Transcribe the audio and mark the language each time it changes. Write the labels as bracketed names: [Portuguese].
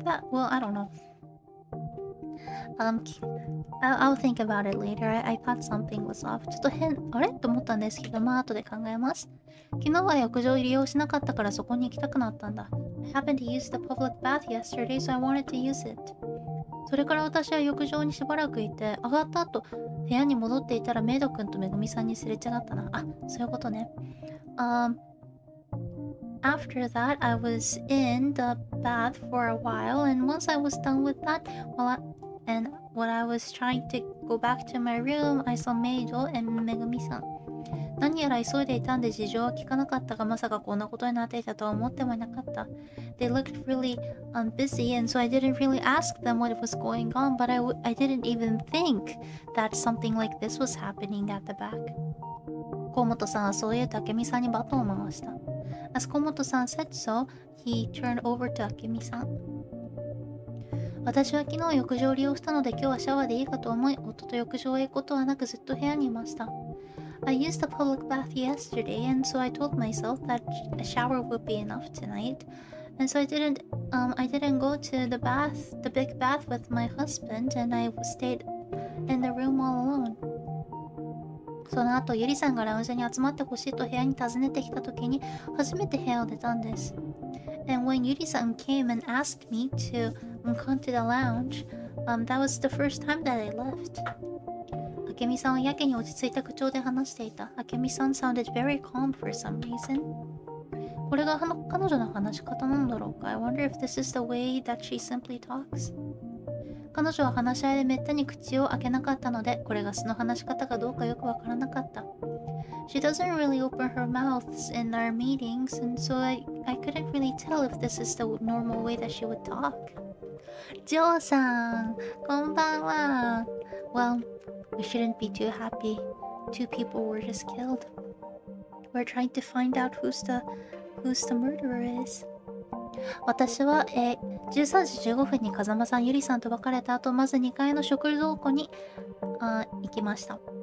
[English] Well, I don't know. I'll think about it later. I thought something was off. [Japanese] ちょっとあれと思ったんですけど、まあ後で考えます。昨日は浴場を利用しなかったからそこに行きたくなったんだ。 [English] I happened to use the public bath yesterday, so I wanted to use it. [Japanese] それから私は浴場にしばらくいて、上がった後、部屋に戻っていたらメイド君とめぐみさんにすれ違ったな。あ、そういうことね。 [English] After that, I was in the bath for a while, and once I was done with that, when I was trying to go back to my room, I saw Meido and Megumi-san. [Japanese] 何やら急いでいたんで事情は聞かなかったが、まさかこんなことになっていたとは思ってもいなかった。 [English] They looked really busy, and so I didn't really ask them what was going on, but I didn't even think that something like this was happening at the back. [Japanese] 河本さんはそう言うと明美さんにバトンを回した。 [English] As 河本さん said so, he turned over to 明美さん。 [Japanese] 私は昨日浴場を利用したので今日はシャワーでいいかと思い、夫と浴場へ行くことはなくずっと部屋にいました。 [English] I used the public bath yesterday, and so I told myself that a shower would be enough tonight. And so I didn't go to the big bath with my husband, and I stayed in the room all alone. [Japanese] その後、ゆりさんがラウンジに集まってほしいと部屋に訪ねてきたときに、初めて部屋を出たんです。 [English] And when Yuri-san came and asked me to come to the lounge, that was the first time that I left. [Japanese] 明美さんはやけに落ち着いた口調で話していた。 [English] 明美さん sounded very calm for some reason. [Japanese] これが彼女の話し方なんだろうか。 [English] I wonder if this is the way that she simply talks. [Japanese] 彼女は話し合いでめったに口を開けなかったので、これが素の話し方かどうかよくわからなかった。 [English] She doesn't really open her mouth in our meetings, and so I couldn't really tell if this is the normal way that she would talk. [Japanese] ジョーさん、こんばんは。 [English] Well, we shouldn't be too happy. 2 people were just killed. We're trying to find out who's the murderer is. [Japanese] 私は、13時15分に風間さん、ゆりさんと別れた後、まず2階の食蔵庫に行きました。